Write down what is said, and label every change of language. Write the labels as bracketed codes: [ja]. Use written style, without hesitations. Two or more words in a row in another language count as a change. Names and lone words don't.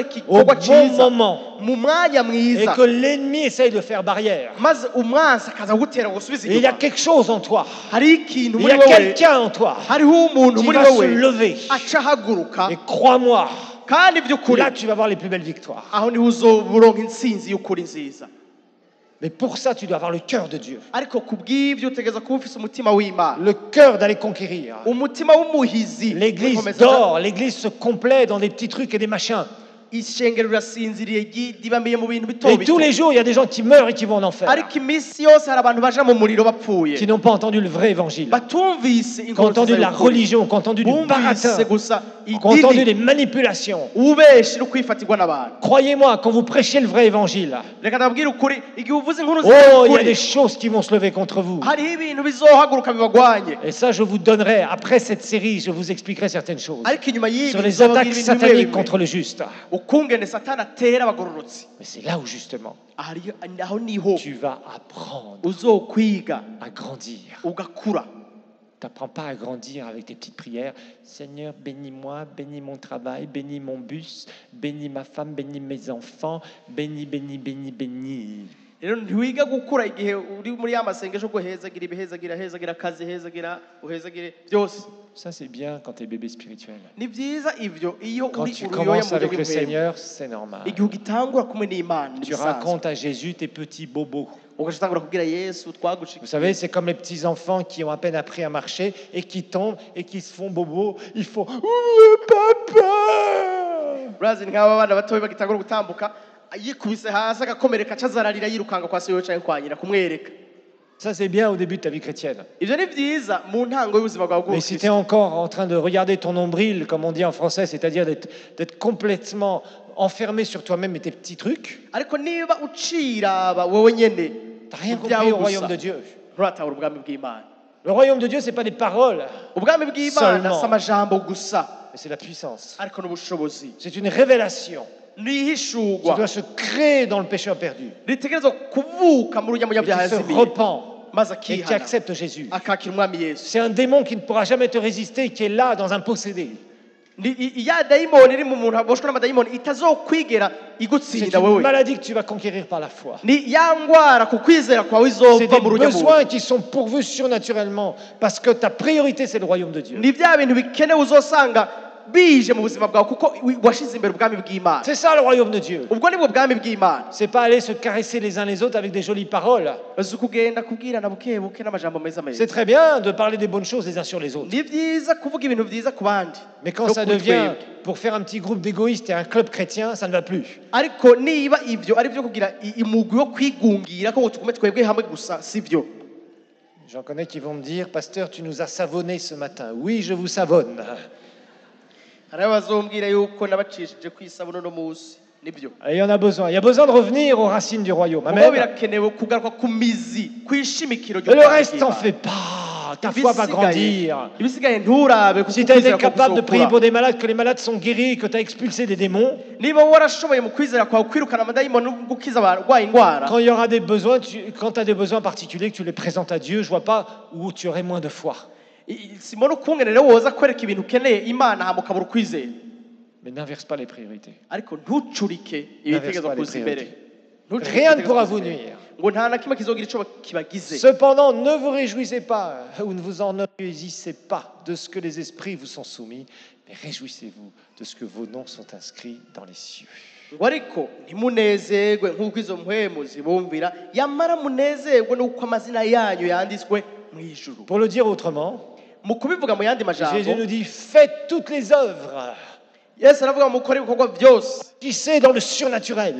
[fr] Au [rn] igikorwa [fr] bon [rn] cyiza [fr] moment. [rn] mu mwanya [fr] Et [rn] mwiza [fr] que l'ennemi essaye de faire barrière. [rn] maze umwansi akaza gutera ngo usubize [fr] Et il y a [rn] inyuma. [fr] quelque chose en toi. [rn] Hari ikintu [fr] Il y [rn] muri [fr] a [rn] wowe [fr] quelqu'un en toi [rn] hariho umuntu [fr] qui [rn] muri [fr] va se [rn] wowe [fr] lever. [rn] aca ahaguruka [fr] Et crois-moi, [rn] kandi by'ukuri [fr] là tu vas voir les plus belles victoires. [rn] aho niho uzoburonka intsinzi y'ukuri nziza. [fr] Mais pour ça, tu dois avoir le cœur de Dieu. [rn] Ariko ku bw'ibyo utegereza kuba ufise umutima w'Imana, [fr] Le cœur d'aller conquérir. [rn] umutima w'umuhizi. [fr] L'église [rn] W'inkomeza [fr] dort, l'église se complaît dans des petits trucs et des machins. [rn] ishengero rirasinziriye ribambiye mu bintu bito [fr] Et [rn] bito. [fr] tous les jours, il y a des gens qui meurent et qui vont en enfer, [rn] Ariko iminsi yose hari abantu baja mu muriro bapfuye [fr] qui n'ont pas entendu le vrai évangile, [rn] batumvise [fr] qui ont entendu la religion, qui ont entendu du baratin, [rn] bumvise gusa [fr] qui ont entendu [rn] idini [fr] des manipulations. [rn] ubeshi no kwifatirwa n'abantu. [fr] Croyez-moi, quand vous prêchez le vrai évangile, [rn] Reka ndababwire ukuri igihe uvuze inkuru [fr] oh, il y a [rn] z'ukuri [fr] des choses qui vont se lever contre vous. [rn] hariho ibintu bizohaguruka bibagwanye. [fr] Et ça, je vous donnerai, après cette série, je vous expliquerai certaines choses [rn] Ariko inyuma y'ibi [fr] sur les [rn] bizobabwira [fr] attaques [rn] ibintu [fr] sataniques [rn] bimwe bimwe. [fr] contre le juste. [rn] Ukungene satani atera abagororotsi. [fr] Mais c'est là où justement [rn] Aho niho [fr] tu vas apprendre [rn] uzokwiga [fr] à grandir. [rn] ugakura. [fr] Tu n'apprends pas à grandir avec tes petites prières. Seigneur, bénis-moi, bénis mon travail, bénis mon bus, bénis ma femme, bénis mes enfants, bénis, bénis, bénis, bénis. [rn] Rero ntiwiga gukura igihe uri muri ya masengesho yo guhezagira ibihezagira hezagira akazi hezagira uhezagire byose. [fr] Ça, c'est bien quand tu es bébé spirituel. [rn] Ni byiza ivyo iyo [fr] Quand [rn] uri [fr] tu [rn] uruyoya [fr] commences [rn] mu buryo [fr] avec le [rn] bw'impwemu. [fr] Seigneur, c'est normal. [rn] Igihe ugitangura kumwe n'Imana ni [fr] Tu [rn] bisanzwe. [fr] racontes à Jésus tes petits bobos. [rn] Ugatangura kubwira Yesu twagushika. [fr] Vous savez, c'est comme les petits enfants qui ont à peine appris à marcher et qui tombent et qui se font bobos. Ils font papa. [rn] Urazi nk'aba bana batoyi bagitangura gutambuka yikubise hasi agakomereka acazararira yirukanga kwa se yocaye kwa nyina kumwereka. [fr] Ça, c'est bien au début de ta vie chrétienne. [rn] Ivyo ni vyiza mu ntango y'ubuzima bwawe [fr] Mais si tu es [rn] bw'ubukristo. [fr] encore en train de regarder ton nombril, comme on dit en français, c'est-à-dire d'être complètement enfermé sur toi-même et tes petits trucs, [rn] Ariko niba uciraba wowe nyene [fr] tu n'as rien [rn] ibyawe [fr] compris au [rn] gusa, [fr] royaume de Dieu. [rn] nturatahura ubwami bw'Imana. [fr] Le royaume de Dieu, ce n'est pas des paroles, [rn] Ubwami bw'Imana [fr] Seulement. [rn] si amajambo gusa [fr] mais c'est la puissance. [rn] ariko n'ubushobozi. [fr] C'est une révélation qui [rn] Nihishurwa [fr] doit se créer dans le pécheur perdu. [rn] ritegerezwa kuvuka mu [fr] Et [rn] runyamuyabyaha [fr] tu te [rn] yazimiye [fr] repens [rn] maze [fr] et tu [rn] akihana [fr] acceptes Jésus. [rn] akakira umwami Yesu. [fr] C'est un démon qui ne pourra jamais te résister, qui est là dans un possédé. [rn] Ya dayimoni iri mu muntu aboshwe n'amadayimoni itazokwigera [fr] C'est [rn] igutsinda [fr] une [rn] wewe. [fr] maladie que tu vas conquérir par la foi. [rn] Ni ya ngwara ku kwizera kwawe [fr] C'est [rn] izova [fr] des [rn] mu runyamuntu. [fr] besoins qui sont pourvus surnaturellement parce que ta priorité, c'est le royaume de Dieu. [rn] Ni bya bintu bikenewe uzosanga bije mu buzima bwawe kuko washize imbere ubwami bw'Imana. [fr] C'est ça le royaume de Dieu. [rn] Ubwo nibwo bwami bw'Imana. [fr] C'est pas aller se caresser les uns les autres avec des jolies paroles. [rn] Uzi kugenda kubwirana buke buke n'amajambo meza [fr] C'est [rn] meza. [fr] très bien de parler des bonnes choses les uns sur les autres. [rn] Ni byiza kuvuga ibintu byiza ku bandi. [fr] Mais quand [rn] no [fr] ça [rn] kuri [fr] devient [rn] twebwe. [fr] pour faire un petit groupe d'égoïstes et un club chrétien, ça ne va plus. [rn] Ariko niba ivyo ari byo kugira imugwi yo kwigungira ko tugume twebwe hamwe gusa sivyo. [fr] J'en connais qui vont me dire, pasteur, tu nous as savonné ce matin. Oui, je vous savonne. [rn] Hari abazombwira yuko nabacishije kwisabuna no musi nibyo. [fr] Et il y en a besoin. Il y a besoin de revenir aux racines du royaume. [rn] Ubwo Amen. birakenewe kugaruka ku mizi kwishimikiro [fr] Et le reste, t'en fais pas. ta foi va grandir. [rn] ibisigaye nturabe kuko [fr] Si tu as été [rn] ukwizera kwawe [fr] capable de prier [rn] kuzokura. [fr] pour des malades, que les malades sont guéris, que tu as expulsé des démons, [rn] Niba warashoboye mu kwizera kwawe kwirukana amadayimoni no gukiza abarwaye indwara, [fr] quand il y aura des besoins, quand tu as des besoins particuliers, que tu les présentes à Dieu, je vois pas où tu aurais moins de foi. [rn] simona ukungene rero woza kwereka ibintu ukeneye imana hama ukabura ukwizera, [fr] Mais n'inverse pas les priorités. [rn] ariko ntucurike ibitekerezo kuza imbere. Ntucurike [fr] Rien ne [rn] ibitekerezo [fr] pourra [rn] kuza [fr] vous [rn] imbere. [fr] nuire. [rn] ngo nta na kimwe kizogira ico kibagize. [fr] Cependant, ne vous réjouissez pas ou ne vous enorgueillissez pas de ce que les esprits vous sont soumis, mais réjouissez-vous de ce que vos noms sont inscrits dans les cieux. [rn] ngo ariko ntimunezerwe nk'uko izo mpwemu zibumvira, yamara munezerwe n'uko amazina yanyu yanditswe mu ijuru. [fr] Pour le dire autrement, [rn] Mu kubivuga mu yandi [fr] Jésus [rn] majambo, [fr] nous dit, faites toutes les œuvres, [rn] Yesu aravuga mukore ibikorwa byose, [fr] agissez dans le surnaturel,